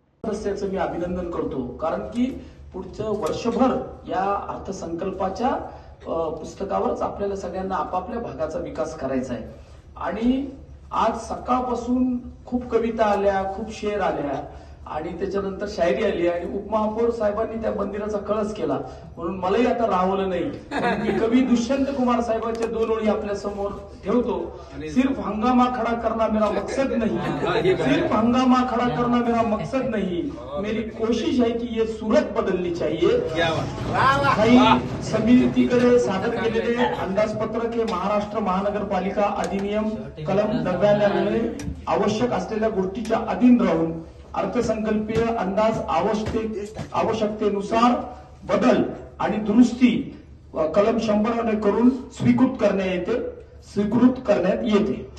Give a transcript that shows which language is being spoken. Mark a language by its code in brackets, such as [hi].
[mr] सदस्याचं मी अभिनंदन करतो, कारण की पुढचं वर्षभर या अर्थसंकल्पाच्या पुस्तकावरच आपल्याला सगळ्यांना आपापल्या भागाचा विकास करायचा आहे. आणि आज सकाळपासून खूप कविता आल्या, खूप शेर आल्या आणि त्याच्यानंतर शायरी आली आणि उपमहापौर साहेबांनी त्या मंदिराचा कळस केला, म्हणून मलाही आता राहवलं नाही. मी कवी दुष्यंत कुमार साहेबांच्या 2 ओळी आपल्या समोर ठेवतो. [hi] सिर्फ हंगामा खड़ा करना मेरा मकसद नहीं, सिर्फ हंगामा खड़ा करना मेरा मकसद नहीं, मेरी कोशिश है की ये सूरत बदलनी चाहिए. [mr] काही समितीकडे सादर केलेले अंदाजपत्रक हे महाराष्ट्र महानगरपालिका अधिनियम कलम 99 आवश्यक असलेल्या गोष्टीच्या अधीन राहून अर्थसंकल्पीय अंदाज आवश्यकतेनुसार बदल आणि दुरुस्ती कलम 100 करून स्वीकृत करण्यात येते.